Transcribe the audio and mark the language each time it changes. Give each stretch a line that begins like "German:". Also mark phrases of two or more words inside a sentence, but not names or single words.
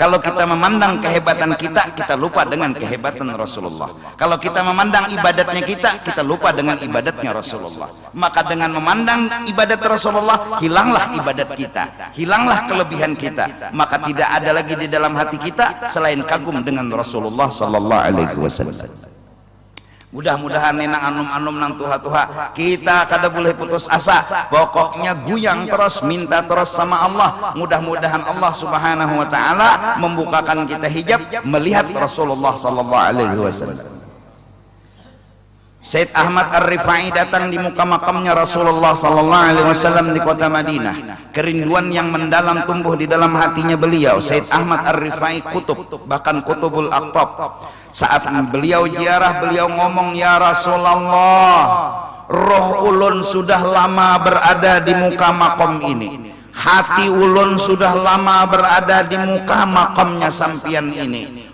Indonesian: Kalau kita memandang kehebatan kita, kita lupa dengan kehebatan Rasulullah. Kalau kita memandang ibadatnya kita lupa dengan ibadatnya Rasulullah. Maka dengan memandang ibadat Rasulullah, hilanglah ibadat kita, hilanglah kelebihan kita. Maka tidak ada lagi di dalam hati kita selain kagum dengan Rasulullah
Arabic: صلى الله عليه وسلم.
Banjar: Mudah-mudahan nang anum-anum nang tuha-tuha kita kada boleh putus asa, pokoknya guyang terus, minta terus sama Allah.
Indonesian: Mudah-mudahan Allah
Arabic: سبحانه وتعالى
Indonesian: membukakan kita hijab melihat Rasulullah
Arabic: صلى الله عليه وسلم.
Indonesian: Said Ahmad Ar-Rifai datang di muka makamnya Rasulullah
Arabic: صلى الله عليه وسلم
Indonesian: di kota Madinah. Kerinduan yang mendalam tumbuh di dalam hatinya beliau. Said Ahmad Ar-Rifai kutub, bahkan
Arabic: قطب الأقطاب.
Banjar: Saat beliau ziarah, beliau ngomong, ya Rasulullah, roh ulun sudah lama berada di muka makom ini, hati ulun sudah lama berada di muka makamnya sampian ini.